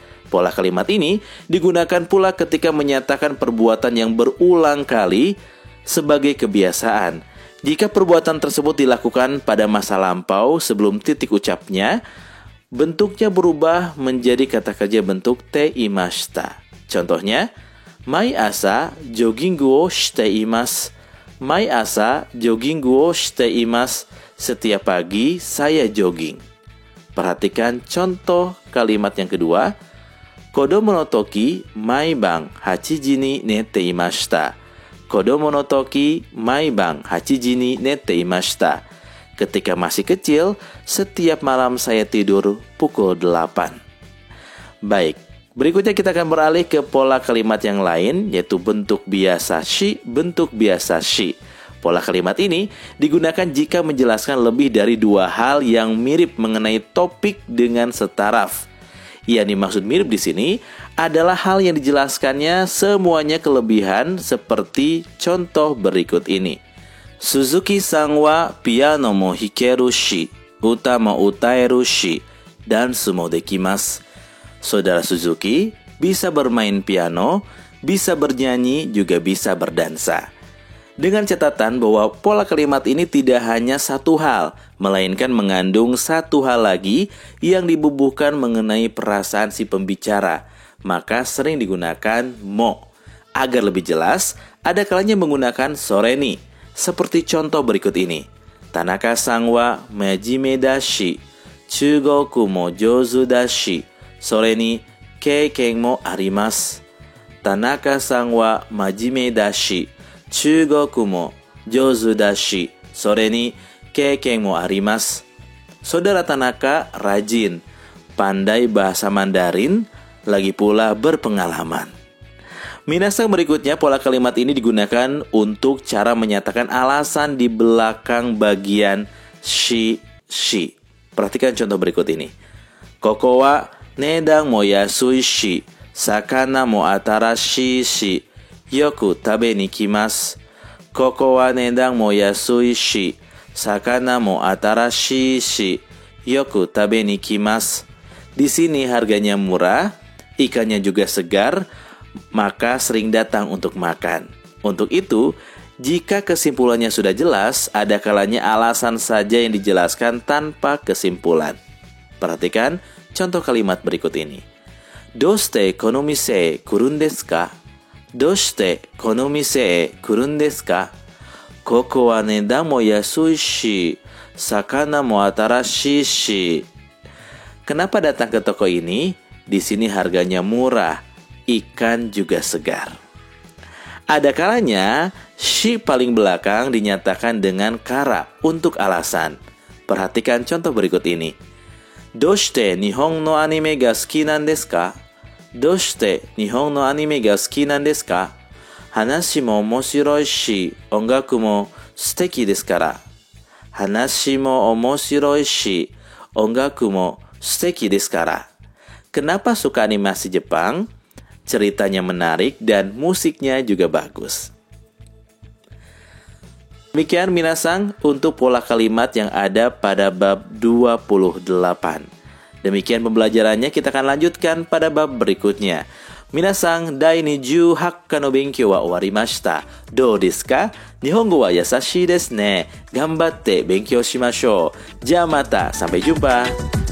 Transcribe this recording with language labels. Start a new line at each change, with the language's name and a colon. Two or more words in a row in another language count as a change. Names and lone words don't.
Indonesian: Pola kalimat ini digunakan pula ketika menyatakan perbuatan yang berulang kali sebagai kebiasaan. Jika perbuatan tersebut dilakukan pada masa lampau sebelum titik ucapnya, bentuknya berubah menjadi kata kerja bentuk teimashita. Contohnya,
Japanese: 毎朝ジョギングをしています. 毎朝ジョギングをしています.
Indonesian: Setiap pagi saya jogging. Perhatikan contoh kalimat yang kedua.
Japanese: 子供の時毎晩8時に寝ていました. 子供の時毎晩8時に寝ていました.
Indonesian: Ketika masih kecil, setiap malam saya tidur pukul 8. Baik, berikutnya kita akan beralih ke pola kalimat yang lain, yaitu bentuk biasa shi, bentuk biasa shi. Pola kalimat ini digunakan jika menjelaskan lebih dari dua hal yang mirip mengenai topik dengan setaraf. Yang dimaksud mirip di sini adalah hal yang dijelaskannya semuanya kelebihan seperti contoh berikut ini.
Japanese: 鈴木さんはピアノも弾けるし、歌も歌えるし、ダンスもできます.
Indonesian: Saudara Suzuki bisa bermain piano, bisa bernyanyi, juga bisa berdansa. Dengan catatan bahwa pola kalimat ini tidak hanya satu hal, melainkan mengandung satu hal lagi yang dibubuhkan mengenai perasaan si pembicara. Maka sering digunakan mo. Agar lebih jelas, ada kalanya menggunakan sore ni. Seperti contoh berikut ini.
Japanese: 田中さんは真面目だし、中国も上手だし、それに経験もあります. 田中さんは真面目だし、中国も上手だし、それに経験もあります.
Indonesian: Saudara Tanaka rajin, pandai bahasa Mandarin, lagi pula berpengalaman. Minasang, berikutnya pola kalimat ini digunakan untuk cara menyatakan alasan di belakang bagian shi. Perhatikan contoh berikut ini.
Japanese: ここは値段も安いし、魚も新しいし、よく食べに来ます. ここは値段も安いし、魚も新しいし, よく食べに来ます.
Indonesian: Di sini harganya murah, ikannya juga segar, maka sering datang untuk makan. Untuk itu, jika kesimpulannya sudah jelas, ada kalanya alasan saja yang dijelaskan tanpa kesimpulan. Perhatikan contoh kalimat berikut ini.
Japanese: どうしてこの店来るんですか? どうしてこの店来るんですか? ここは値段も安いし、魚も新しいし.
Indonesian: Kenapa datang ke toko ini? Di sini harganya murah, ikan juga segar. Ada kalanya shi paling belakang dinyatakan dengan kara untuk alasan. Perhatikan contoh berikut ini.
Japanese: どうして日本のアニメが好きなんですか？どうして日本のアニメが好きなんですか？話も面白いし、音楽も素敵ですから。話も面白いし, 音楽も素敵ですから.
Indonesian: Kenapa suka animasi Jepang? Ceritanya menarik dan musiknya juga bagus. Demikian minasang untuk pola kalimat yang ada pada bab 28. Demikian pembelajarannya, kita akan lanjutkan pada bab berikutnya. Minasang,
Japanese: dai ni 18 の勉強は終わりました。どうですか？日本語は優しいですね。頑張って勉強しましょう。じゃあまた、
Indonesian: sampai jumpa.